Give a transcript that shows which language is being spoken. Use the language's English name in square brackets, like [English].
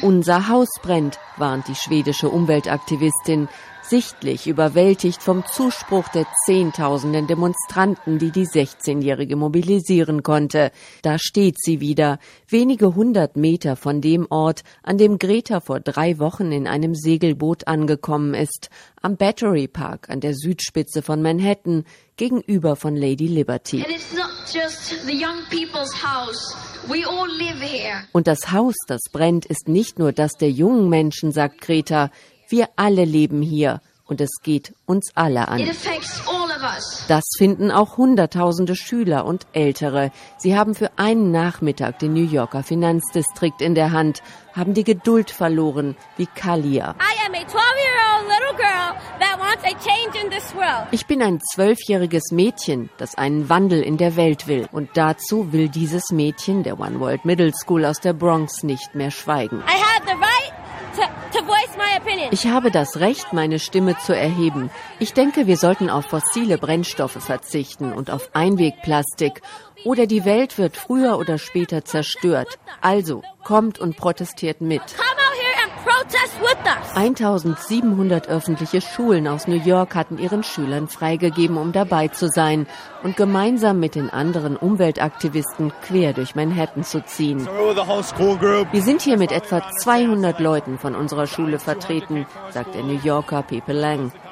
[German] Unser Haus brennt, warnt die schwedische Umweltaktivistin, sichtlich überwältigt vom Zuspruch der Zehntausenden Demonstranten, die die 16-Jährige mobilisieren konnte. Da steht sie wieder, wenige hundert Meter von dem Ort, an dem Greta vor 3 Wochen in einem Segelboot angekommen ist, am Battery Park an der Südspitze von Manhattan, gegenüber von Lady Liberty. [English] And it's not just the young people's house. We all live here. [German] Und das Haus, das brennt, ist nicht nur das der jungen Menschen, sagt Greta. Wir alle leben hier und es geht uns alle an. [English] It affects all of us. [German] Das finden auch hunderttausende Schüler und Ältere. Sie haben für einen Nachmittag den New Yorker Finanzdistrikt in der Hand, haben die Geduld verloren, wie Kalia. [English] I am a 12-year-old little girl that wants a change in this world. [German] Ich bin ein 12-jähriges Mädchen, das einen Wandel in der Welt will. Und dazu will dieses Mädchen der One World Middle School aus der Bronx nicht mehr schweigen. [English] I have the right to voice my opinion. [German] Ich habe das Recht, meine Stimme zu erheben. Ich denke, wir sollten auf fossile Brennstoffe verzichten und auf Einwegplastik. Oder die Welt wird früher oder später zerstört. Also, kommt und protestiert mit. [English] Come out here and protest with us. [German] 1700 öffentliche Schulen aus New York hatten ihren Schülern freigegeben, um dabei zu sein und gemeinsam mit den anderen Umweltaktivisten quer durch Manhattan zu ziehen. Wir sind hier mit etwa 200 Leuten von unserer Schule vertreten, sagt der New Yorker Pepe Lang.